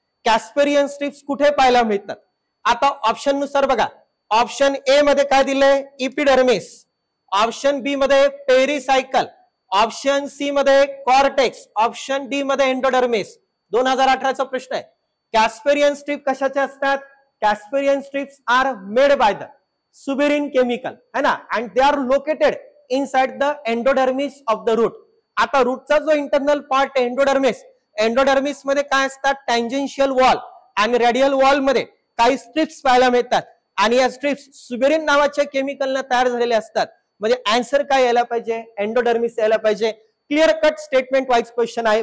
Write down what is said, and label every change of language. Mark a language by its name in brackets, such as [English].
[Marathi] कॅस्पेरियन strips कुठे पाहायला मिळतात? आता ऑप्शन नुसार बघा, ऑप्शन ए मध्ये काय दिलंय? इपिडर्मिस. ऑप्शन बी मध्ये पेरिसायकल, ऑप्शन सी मध्ये कॉर्टेक्स, ऑप्शन डी मध्ये एंडोडर्मिस. 2018 चा प्रश्न आहे. कॅस्पेरियन स्ट्रिप कशाचे असतात? [English] Casparian strips are made by the suberin chemical है ना, and they are located inside the endodermis of the root. [Marathi] आता रूटचा जो इंटरनल पार्ट एंडोडर्मिस, एंडोडर्मिस मध्ये काय असतात? टँजेन्शियल वॉल आणि रेडियल वॉल मध्ये काही स्ट्रिप्स पाहायला मिळतात आणि या स्ट्रिप्स सुबेरिन नावाच्या केमिकलने तयार झालेले असतात. म्हणजे आन्सर काय यायला पाहिजे? एंडोडर्मिस यायला पाहिजे. Clear cut statement wise question आहे.